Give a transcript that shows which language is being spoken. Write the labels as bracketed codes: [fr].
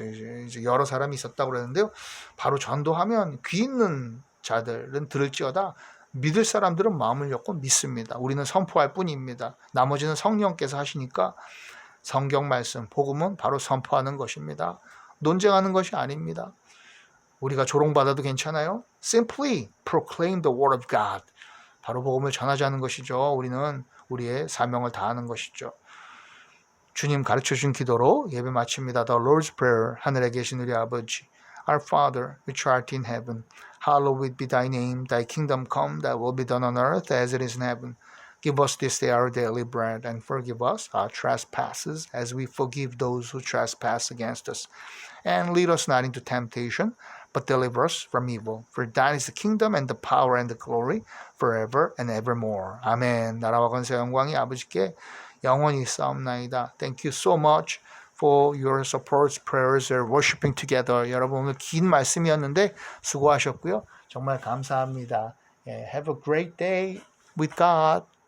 [ko] 이제 여러 사람이 있었다고 그러는데요. 바로 전도하면 귀 있는 자들은 들을지어다. 믿을 사람들은 마음을 엮고 믿습니다. 우리는 선포할 뿐입니다. 나머지는 성령께서 하시니까 성경 말씀, 복음은 바로 선포하는 것입니다. 논쟁하는 것이 아닙니다. 우리가 조롱받아도 괜찮아요? [en] Simply proclaim the word of God. [ko] 바로 복음을 전하자는 것이죠. 우리는 우리의 사명을 다하는 것이죠. 주님 가르쳐준 기도로 예배 마칩니다. [en] The Lord's Prayer. [ko] 하늘에 계신 우리 아버지. [en] Our Father, which art in heaven, hallowed be thy name. Thy kingdom come, thy will be done on earth as it is in heaven. Give us this day our daily bread, and forgive us our trespasses, as we forgive those who trespass against us. And lead us not into temptation, but deliver us from evil. For thine is the kingdom and the power and the glory forever and evermore. [ko] 아멘. 나라와 권세 영광이 아버지께 영원히 있사옵나이다. [en] Thank you so much for your support, prayers, and worshiping together. [ko] 여러분 오늘 긴 말씀이었는데 수고하셨고요. 정말 감사합니다. [en] Have a great day with God.